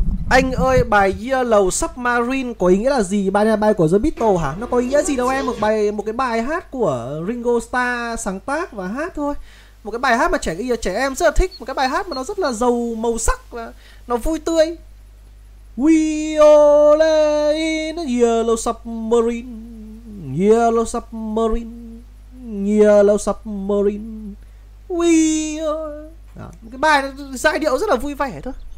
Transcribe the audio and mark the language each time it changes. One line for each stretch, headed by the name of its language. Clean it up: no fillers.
Vietnamese: Anh ơi, bài Yellow Submarine có ý nghĩa là gì? Bài này là bài của The Beatles hả? Nó có ý nghĩa gì đâu em, một cái bài hát của Ringo Starr sáng tác và hát thôi. Một cái bài hát mà trẻ em rất là thích, một cái bài hát mà nó rất là giàu màu sắc và nó vui tươi.
English: We all in yellow submarine, yellow submarine, yellow submarine. We all.
Vietnamese: Đó, cái bài giai điệu rất là vui vẻ thôi.